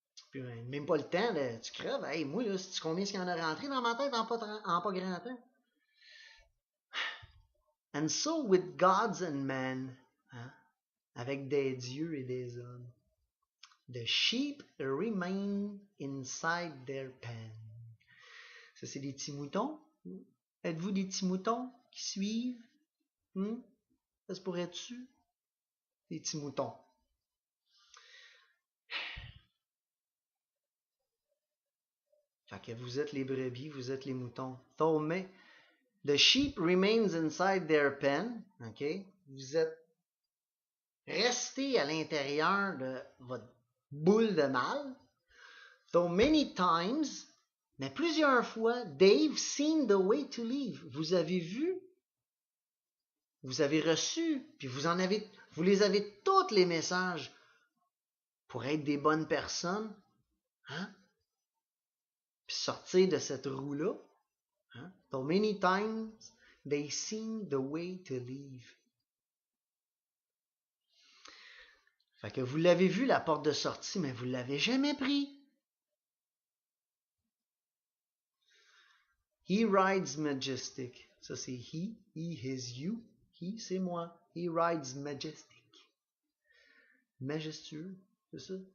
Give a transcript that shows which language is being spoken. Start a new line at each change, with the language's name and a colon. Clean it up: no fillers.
French: Puis même pas le temps, là, tu crèves. Hey, moi, là, sais-tu combien est-ce qu'il y en a rentré dans ma tête en pas grand temps?
English: And so with gods and men,
French: hein, avec des dieux et des hommes.
English: The sheep remain inside their pen.
French: Ça, c'est des petits moutons. Êtes-vous des petits moutons qui suivent? Ça se pourrait-tu? Des petits moutons. Fait que vous êtes les brebis, vous êtes les moutons.
English: The sheep remains inside their pen. OK?
French: Vous êtes restés à l'intérieur de votre boule de mal.
English: Though many times,
French: mais plusieurs fois,
English: they've seen the way to leave.
French: Vous avez vu, vous avez reçu, puis vous les avez tous les messages pour être des bonnes personnes, hein? Puis sortir de cette roue-là. Hein?
English: Though many times, they seen the way to leave.
French: Fait que vous l'avez vu, la porte de sortie, mais vous ne l'avez jamais pris.
English: He rides majestic.
French: Ça, c'est he, his, you. He, c'est moi.
English: He rides majestic.
French: Majestueux, c'est ça?